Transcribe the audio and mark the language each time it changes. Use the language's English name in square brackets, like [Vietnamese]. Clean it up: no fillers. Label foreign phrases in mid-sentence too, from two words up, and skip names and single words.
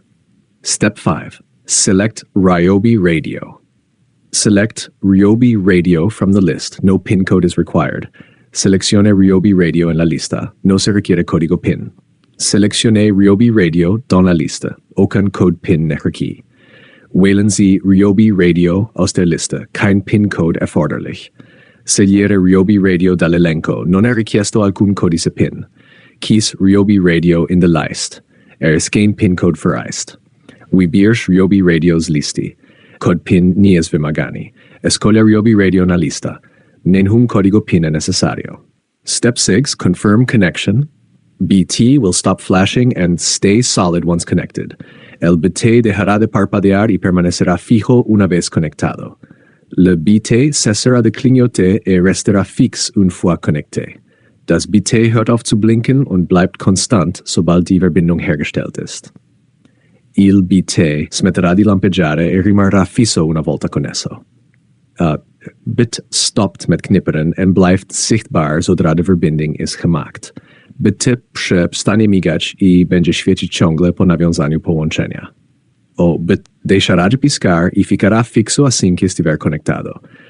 [English] Step 5. Select Ryobi Radio. Select Ryobi Radio from the list. No PIN code is required. [Spanish] Seleccione Ryobi Radio en la lista. No se requiere código PIN. [French] Seleccione Ryobi Radio dans la liste. Aucun code PIN requis. [German] Wählen Sie Ryobi Radio aus der Liste. Kein PIN-Code erforderlich. [Italian] Scegliere Ryobi Radio dall'elenco. Non è richiesto alcun codice PIN. [Dutch] Kies Ryobi Radio in de lijst. Is geen PIN-Code vereist. [Polish] Wybierz Ryobi Radios listi. Code PIN nie jest wymagany. [Portuguese] Escolha Ryobi Radio na lista. Nenhum código PIN è necessario. [English] Step 6. Confirm connection. BT will stop flashing and stay solid once connected. [Spanish] El BT dejará de parpadear y permanecerá fijo una vez conectado. [French] Le BT cessera de clignoter et restera fix une fois connecté. [German] Das BT hört auf zu blinken und bleibt konstant, sobald die Verbindung hergestellt ist. [Italian] Il BT smetterà di lampeggiare e rimarrà fisso una volta connesso. [Dutch] Bit stopt met knipperen en blijft zichtbaar zodra de verbinding is gemaakt. [Polish] BT przestanie migać i będzie świecić ciągle po nawiązaniu połączenia. [Portuguese] O bit deixará de piscar e ficará fixo assim que estiver conectado.